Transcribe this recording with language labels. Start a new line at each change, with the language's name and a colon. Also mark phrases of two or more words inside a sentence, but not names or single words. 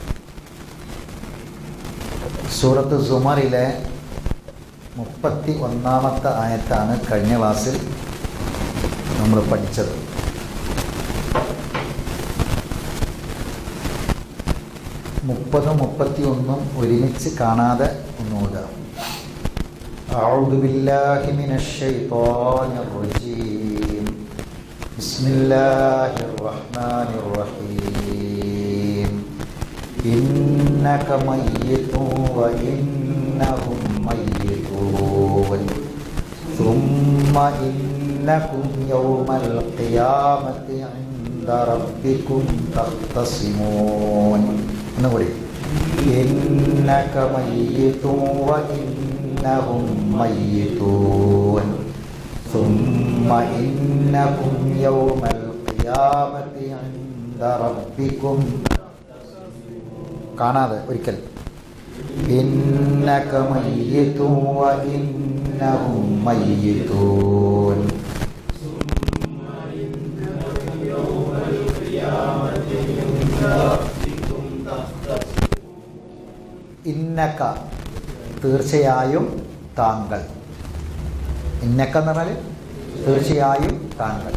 Malayalam: സൂറത്ത് സുമറിലെ 31-ാമത്തെ ആയത്താണ് കഴിഞ്ഞ ക്ലാസ്സിൽ നമ്മൾ പഠിച്ചത്. മുപ്പതും 31 ഒരുമിച്ച് കാണാതെ ഒന്നുകൂടെ.
Arabic: أعوذ بالله من الشيطان الرجيم. بسم الله الرحمن الرحيم. إنك ميت وإنهم ميتون ثم إنكم يوم القيامة عند ربكم تختصمون. إنك ميت وإنهم ميتون ثم إنكم يوم القيامة عند ربكم
Malayalam: കാണാതെ ഒരിക്കൽ
Arabic: إنك ميت وإنهم ميتون
Malayalam: ഇന്നക തീർച്ചയായും താങ്കൾ. ഇന്നക എന്ന് പറഞ്ഞാൽ തീർച്ചയായും താങ്കൾ.